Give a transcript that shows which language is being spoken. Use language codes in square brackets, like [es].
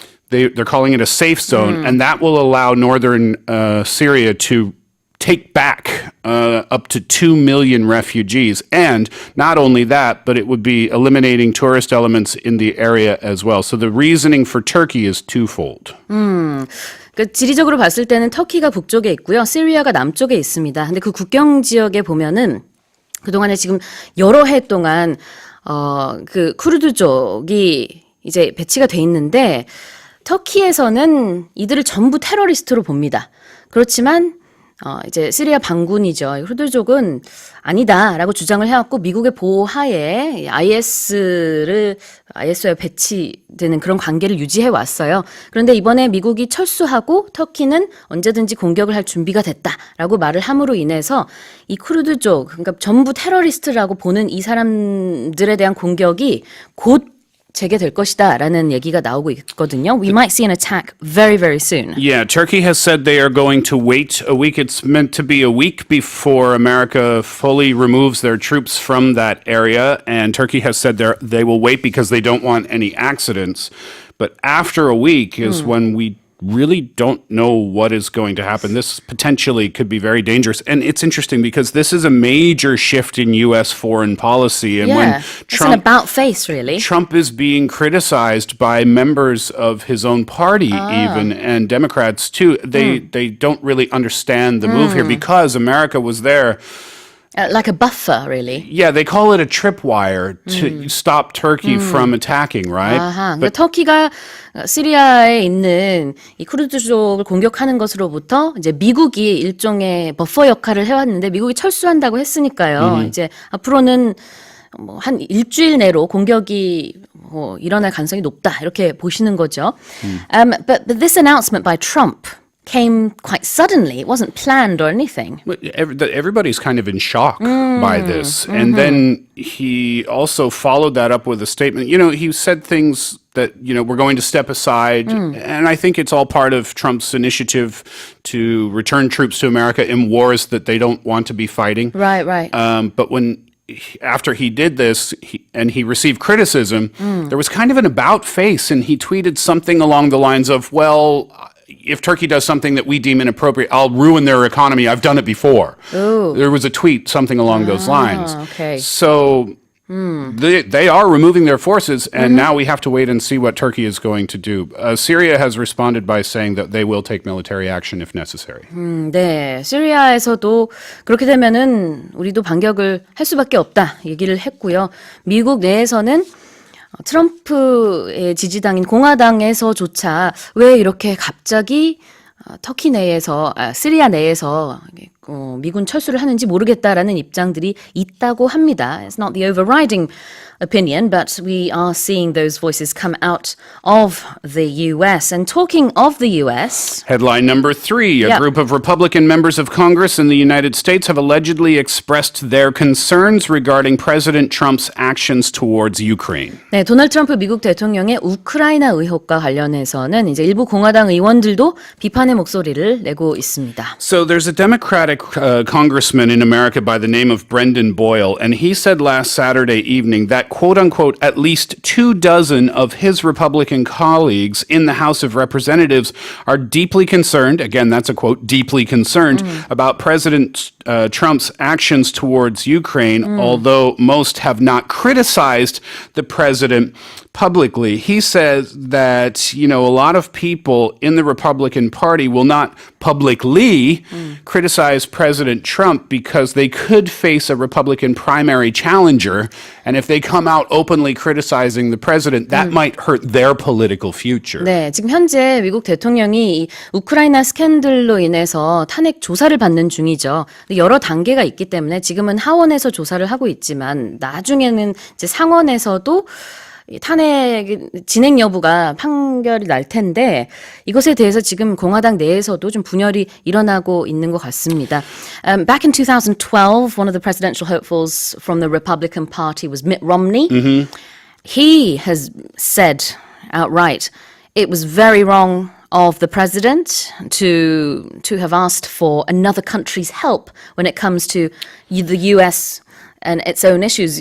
[en] They're calling it a safe zone, and that will allow northern Syria to take back up to 2 million refugees. And not only that, but it would be eliminating tourist elements in the area as well. So the reasoning for Turkey is twofold. [ko] 그 지리적으로 봤을 때는 터키가 북쪽에 있고요. 시리아가 남쪽에 있습니다. 근데 그 국경 지역에 보면은 그동안에 지금 여러 해 동안 그 쿠르드족이 이제 배치가 돼 있는데 터키에서는 이들을 전부 테러리스트로 봅니다. 그렇지만 이제 시리아 반군이죠. 쿠르드족은 아니다라고 주장을 해왔고 미국의 보호하에 IS와 배치되는 그런 관계를 유지해 왔어요. 그런데 이번에 미국이 철수하고 터키는 언제든지 공격을 할 준비가 됐다라고 말을 함으로 인해서 이 쿠르드족, 그러니까 전부 테러리스트라고 보는 이 사람들에 대한 공격이 곧 재개될 것이다라는 얘기가 나오고 있거든요. [en] We might see an attack very, very soon. Yeah, Turkey has said they are going to wait a week. It's meant to be a week before America fully removes their troops from that area. And Turkey has said they will wait because they don't want any accidents. But after a week is when we really don't know what is going to happen. This potentially could be very dangerous. And it's interesting because this is a major shift in U.S. foreign policy. And when it's an about-face, really. Trump is being criticized by members of his own party even, and Democrats too. They don't really understand the move here because America was there. Like a buffer, really. Yeah, they call it a tripwire to stop Turkey from attacking, right? [ko] 그러니까 터키가 시리아에 있는 이 쿠르드족을 공격하는 것으로부터 이제 미국이 일종의 버퍼 역할을 해왔는데 미국이 철수한다고 했으니까요. 이제 앞으로는 뭐 한 일주일 내로 공격이 일어날 가능성이 높다 이렇게 보시는 거죠. [en] But this announcement by Trump came quite suddenly. It wasn't planned or anything. Everybody's kind of in shock by this. And then he also followed that up with a statement. He said things that, we're going to step aside. And I think it's all part of Trump's initiative to return troops to America in wars that they don't want to be fighting. Right. But after he did this and he received criticism, there was kind of an about face, and he tweeted something along the lines of, well, if Turkey does something that we deem inappropriate, I'll ruin their economy. I've done it before. Ooh. There was a tweet, something along those lines. Okay. So they are removing their forces, and now we have to wait and see what Turkey is going to do. Syria has responded by saying that they will take military action if necessary. [ko] 네, 시리아에서도 그렇게 되면은 우리도 반격을 할 수밖에 없다 얘기를 했고요. 미국 내에서는 트럼프의 지지당인 공화당에서조차 왜 이렇게 갑자기 터키 내에서, 시리아 내에서 미군 철수를 하는지 모르겠다라는 입장들이 있다고 합니다. [en] It's not the overriding opinion, but we are seeing those voices come out of the US. And talking of the US... Headline number 3, a group of Republican members of Congress in the United States have allegedly expressed their concerns regarding President Trump's actions towards Ukraine. [ko] 네, 도널드 트럼프 미국 대통령의 우크라이나 의혹과 관련해서는 이제 일부 공화당 의원들도 비판의 목소리를 내고 있습니다. [en] So there's a Democratic congressman in America by the name of Brendan Boyle, and he said last Saturday evening that, quote-unquote, at least 24 of his Republican colleagues in the House of Representatives are deeply concerned, again, that's a quote, deeply concerned about President Trump's actions towards Ukraine, although most have not criticized the president publicly. He says that, a lot of people in the Republican Party will not publicly criticize President Trump because they could face a Republican primary challenger, and if they come out openly criticizing the president, that might hurt their political future. [ko] 네, 지금 현재 미국 대통령이 이 우크라이나 스캔들로 인해서 탄핵 조사를 받는 중이죠. 여러 단계가 있기 때문에 지금은 하원에서 조사를 하고 있지만 나중에는 이제 상원에서도 탄핵 진행 여부가 판결이 날 텐데 이것에 대해서 지금 공화당 내에서도 좀 분열이 일어나고 있는 것 같습니다. [en] Back in 2012, one of the presidential hopefuls from the Republican Party was Mitt Romney. He has said outright it was very wrong of the president to have asked for another country's help when it comes to the U.S. and its own issues.